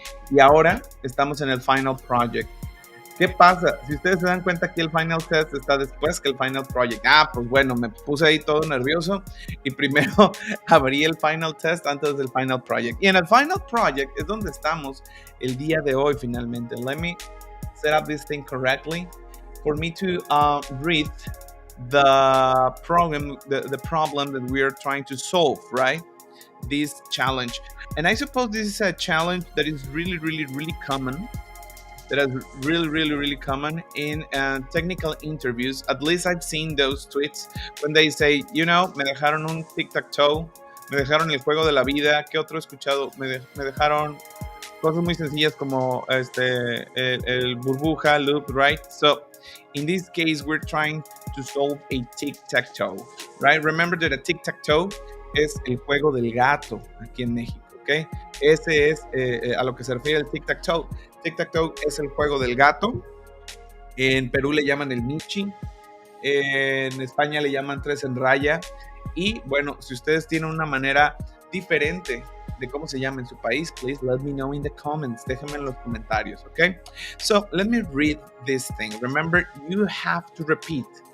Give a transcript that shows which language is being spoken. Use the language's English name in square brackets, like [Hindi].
[Spanish] Y ahora estamos en el final project. ¿Qué pasa? Si ustedes se dan cuenta, aquí el final test está después que el final project. Pues bueno, me puse ahí todo nervioso y primero abrí el final test antes del final project. Y en el final project es donde estamos el día de hoy finalmente. [English] Let me set up this thing correctly for me to read the problem that we are trying to solve, right? This challenge. And I suppose this is a challenge that is really common. That is really common in technical interviews. [Spanish] At least I've seen those tweets when they say, me dejaron un tic-tac-toe, me dejaron el juego de la vida. ¿Qué otro he escuchado? Me dejaron cosas muy sencillas como el burbuja loop, right? [English] So in this case, we're trying to solve a tic-tac-toe, right? [Spanish] Remember that a tic-tac-toe es el juego del gato aquí en México, ¿ok? Ese es a lo que se refiere el tic-tac-toe. Tic-tac-toe es el juego del gato. En Perú le llaman el michi. En España le llaman 3 en raya. Y bueno, si ustedes tienen una manera diferente de cómo se llama en su país, please let me know in the comments. Déjenme en los comentarios, ¿ok? [English] So, let me read this thing. Remember, you have to repeat.